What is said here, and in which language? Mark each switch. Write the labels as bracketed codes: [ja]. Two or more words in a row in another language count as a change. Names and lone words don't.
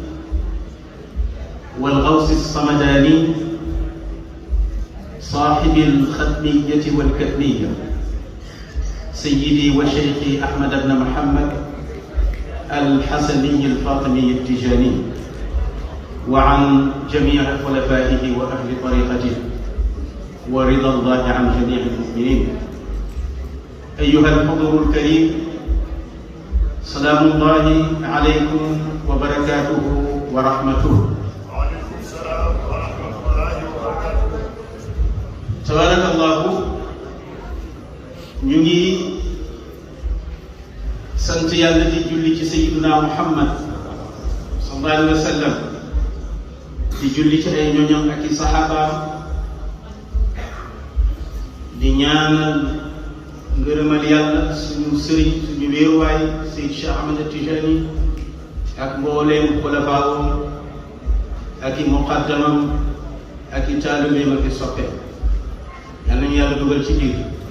[ar] والغوث الصمداني صاحب الختمية والكتمية سيدي وشيخي أحمد بن محمد الحسني الفاطمي التجاني وعن جميع خلفائه وأهل طريقته ورضا الله عن جميع المؤمنين. أيها الحضور الكريم، سلام الله عليكم وبركاته ورحمته. وعليكم السلام ورحمة الله وبركاته. تبارك الله. [wo] ñu ngi sant yàlla di julli ci sayyiduna Muhammad [ar] صلى الله عليه وسلم [wo] di julli ci ay ñoñam ak i saxaabaam di ñaanal ngërëmal yàlla suñu sëriñ suñu wéeruwaay Seyd Cheikh Ahmad Tijani ak mbooleem xulafaawam ak i muqaddamam ak i taalibeem ak i soppeem yal nañu yàlla dugal ci biir.